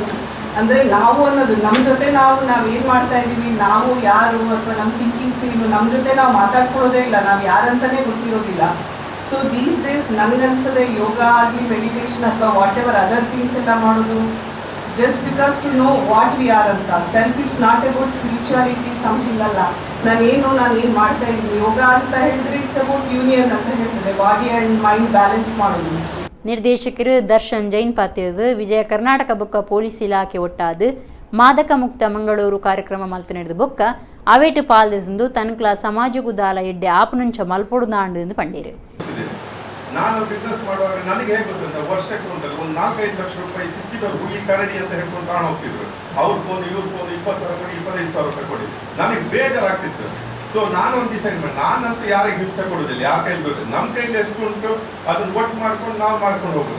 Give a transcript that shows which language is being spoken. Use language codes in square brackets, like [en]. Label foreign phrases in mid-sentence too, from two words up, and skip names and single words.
[kn] ಅಂದರೆ ನಾವು ಅನ್ನೋದು ನಮ್ಮ ಜೊತೆ ನಾವೇನು ಮಾಡ್ತಾ ಇದ್ದೀವಿ, ನಾವು ಯಾರು ಅಥವಾ ನಮ್ಮ ಥಿಂಕಿಂಗ್ಸ್ ಏನು, ನಮ್ಮ ಜೊತೆ ನಾವು ಮಾತಾಡ್ಕೊಳ್ಳೋದೇ ಇಲ್ಲ, ನಾವು ಯಾರಂತಲೇ ಗೊತ್ತಿರೋದಿಲ್ಲ. [en] so these days [kn] ನನಗನ್ಸ್ತದೆ ಯೋಗ ಆಗಲಿ [en] ಮೆಡಿಟೇಷನ್ ಅಥವಾ what ever other things [kn] ಎಲ್ಲ ಮಾಡೋದು [en] just because to know what we are ಅಂತ. self it's not about spirituality something ಅಲ್ಲ. [kn] ನಾನು ಏನು ಮಾಡ್ತಾ ಇದ್ದೀನಿ. ಯೋಗ ಅಂತ ಹೇಳಿದ್ರೆ [en] it's about union [kn] ಅಂತ ಹೇಳ್ತದೆ, [en] body and mind balance ಮಾಡೋದು. [tcy] ನಿರ್ದೇಶಕರು ದರ್ಶನ್ ಜೈನ್ ಪಾತಿಯದು ವಿಜಯ ಕರ್ನಾಟಕ ಬೊಕ್ಕ ಪೊಲೀಸ್ ಇಲಾಖೆ ಒಟ್ಟಾದು ಮಾದಕ ಮುಕ್ತ ಮಂಗಳೂರು ಕಾರ್ಯಕ್ರಮ ಮಲ್ತು ನಡೆದ ಬೊಕ್ಕ ಅವೇಟು ಪಾಲ್ದಿಸು ತನಕ್ಲ ಸಮಾಜಕ್ಕೂ ದಾಲ ಎಡ್ಡೆ ಆಪುನುಂಚ ಮಲ್ಪೊಡುದಾಂಡು ಎಂದು ಪಂಡಿರು. [kn] ನಾನು ಬಿಸ್ನೆಸ್ ಮಾಡುವಾಗ ನನಗೆ ಹೇಗೆ ಗೊತ್ತಂತ ವರ್ಷಕ್ಕೆ ಉಂಟಲ್ಲ ಒಂದು 4-5 ಲಕ್ಷ ರೂಪಾಯಿ ಸಿಕ್ಕಿದ್ರು ಹುಲಿ ಕರಡಿ ಅಂತ ಹೇಳ್ಕೊಂಡು ತಾಣ ಹೋಗ್ತಿದ್ರು. ಅವ್ರ ಫೋನ್ ಇವ್ರ ಫೋನ್ 20,000 ಕೊಡಿ 25,000 ರೂಪಾಯಿ ಕೊಡಿ. ನನಗೆ ಬೇಜಾರಾಗ್ತಿತ್ತು. ಸೊ ನಾನೊಂದು ಡಿಸೈಡ್ ಮಾಡಿ ನಾನಂತೂ ಯಾರಿಗೆ ಹಿಂಸೆ ಕೊಡೋದಿಲ್ಲ, ಯಾರ ಕೈಲಿ ಬೇಕು ನಮ್ಮ ಕೈಲಿ ಎಷ್ಟು ಉಂಟು ಅದನ್ನ ಒಟ್ಟು ಮಾಡ್ಕೊಂಡು ನಾವು ಮಾಡ್ಕೊಂಡು ಹೋಗೋದು.